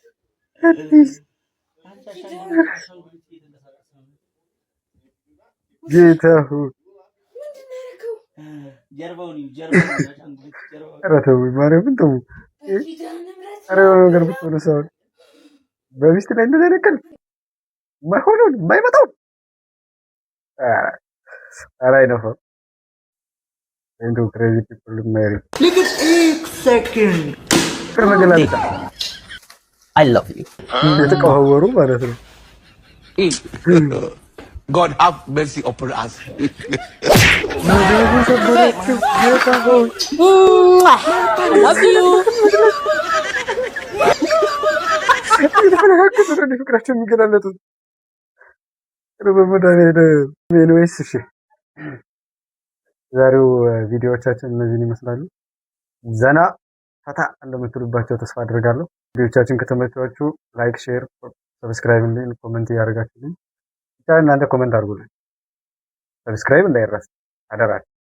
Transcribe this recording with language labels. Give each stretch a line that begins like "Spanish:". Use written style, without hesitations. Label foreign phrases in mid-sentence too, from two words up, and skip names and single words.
Amharic: ጌታ ሆይ ኧረ ተው፣ ማርያምን ተው። ኧረ የሆነ ነገር ብትሆነ ሰውን በሚስት ላይ እንደዚህ አይነት ቀልድ የማይሆነውን የማይመጣውን ኧረ አይነፋም። እንደው
English: crazy people
Amharic: ሜሪ ፍቅር መገላለጫ
English: I love you
Amharic: የተቀዋወሩ ማለት ነው።
English: God have mercy upon us. love you
Amharic: ፍቅራቸው የሚገላለጡት በመድኃኒዓለም። እሺ ዛሬው ቪዲዮዎቻችን እነዚህን ይመስላሉ። ዘና ፈታ እንደምትሉባቸው ተስፋ አድርጋለሁ። ቪዲዮዎቻችን ከተመቻችሁ ላይክ፣ ሼር፣ ሰብስክራይብ እና ኮሜንት ያደርጋችሁልኝ። ብቻ እናንተ ኮሜንት አድርጉልኝ። ሰብስክራይብ እንዳይረሳ አደራ።